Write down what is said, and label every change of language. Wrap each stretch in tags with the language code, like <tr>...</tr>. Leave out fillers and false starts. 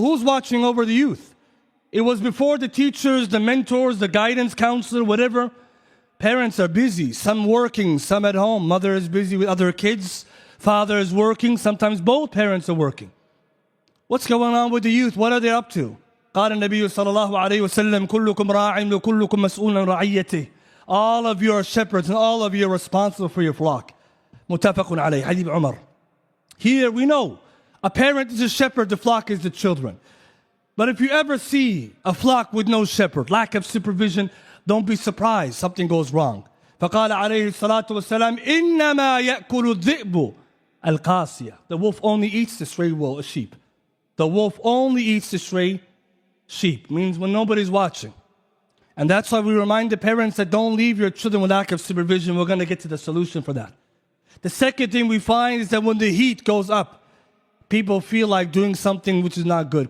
<en>Who's watching over the youth? It was before the teachers, the mentors, the guidance counselor, whatever. Parents are busy, some working, some at home. Mother is busy with other kids. Father is working. Sometimes both parents are working. What's going on with the youth? What are they up to?</en> <ar>قال النبي صلى الله عليه وسلم كلكم راع وكلكم مسؤول عن رعيته.</ar> <en>All of you are shepherds and all of you are responsible for your flock.</en> <ar>متفق عليه. Hadith Umar.</ar> <en>Here we know a parent is a shepherd, the flock is the children. But if you ever see a flock with no shepherd, lack of supervision, don't be surprised something goes wrong.</en> <ar>فقال عليه الصلاة والسلام إنما يأكل الذئب القاسية.</ar> <en>The wolf only eats the stray sheep. The wolf only eats the stray sheep. Means when nobody's watching. And that's why we remind the parents that don't leave your children with lack of supervision. We're going to get to the solution for that. The second thing we find is that when the heat goes up, people feel like doing something which is not good.</en>